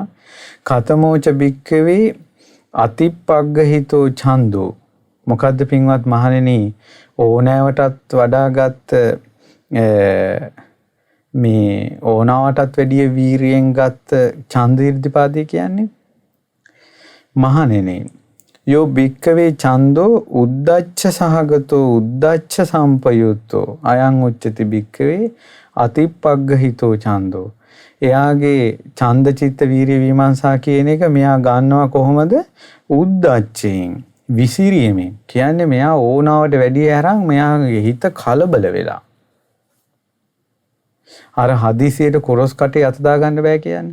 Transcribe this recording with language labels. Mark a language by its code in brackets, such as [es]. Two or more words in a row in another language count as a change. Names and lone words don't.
[pi] කතමෝච භික්කවේ අතිපග්ගහිතෝ ඡන්தோ. [si] මොකද්ද පින්වත් මහණෙනි ඕනෑවටත් වඩාගත් මේ ඕනාවටත් වැඩිය වීරියෙන් ගත් ඡන්ද ඉරිදිපාදේ කියන්නේ? [pi] මහණෙනි යෝ භික්කවේ ඡන්தோ උද්දච්ච සහගතෝ උද්දච්ච සම්පයුත්තෝ අයං උච්චති භික්කවේ අතිපග්ගහිතෝ ඡන්தோ. [si] එයාගේ ඡන්ද චිත්ත වීර්ය විමර්ශන කියන එක මෙයා ගන්නවා කොහොමද? උද්දච්චයෙන් විසිරීමෙන්. කියන්නේ මෙයා ඕනාවට වැඩිය අරන් මෙයාගේ හිත කලබල වෙලා. අර හදිසියට කොරස් කටේ අත දා ගන්න බෑ කියන්නේ.